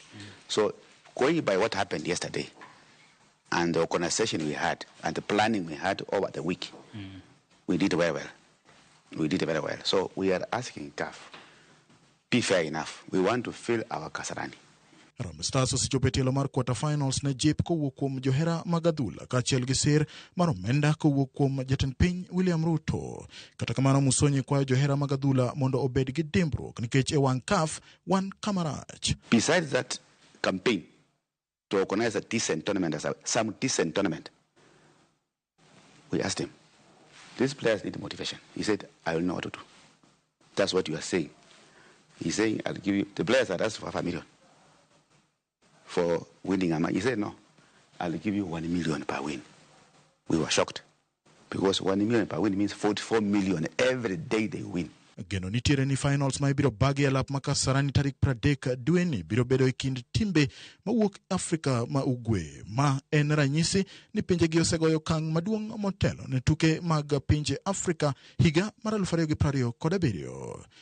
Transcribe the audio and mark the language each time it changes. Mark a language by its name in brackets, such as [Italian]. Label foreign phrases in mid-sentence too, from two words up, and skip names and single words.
[English] So going by what happened yesterday and the organization we had and the planning we had over the week, we did very well. We did very well. So we are asking CAF, be fair enough. We want to fill our Kasarani. [Luo (Kenya and Tanzania)] Harambee Stars osechopo tielo mar [English] quarter finals [Luo (Kenya and Tanzania)] ne jip kowuok kuom johera mag adhula kaachiel gi sir mar omenda kowuok kuom jatend piny William Ruto. Kata kamano, Musonye kwayo johera mag adhula mondo obed gi dimbruok nikech e wang' CAF wan kamarach. [English] Besides that campaign to organize a decent tournament, some decent tournament, we asked him, these players need motivation. He said, I will know what to do. That's what you are saying. He's saying, I'll give you, the players are asked for $5 million for winning a match. He said, no, I'll give you $1 million per win. We were shocked because $1 million per win means $44 million every day they win. [Luo (Kenya and Tanzania)] Geno nitiere ni finals ma ibiro bagi alap ma Kasarani tarik 30 dwe ni biro bedo e kind timbe mawuok Afrika ma ugwe, ma en ranyisi ni pinje gi osegoyo okang' maduong' motelo ne tuke mag pinje Afrika higa mar 2027.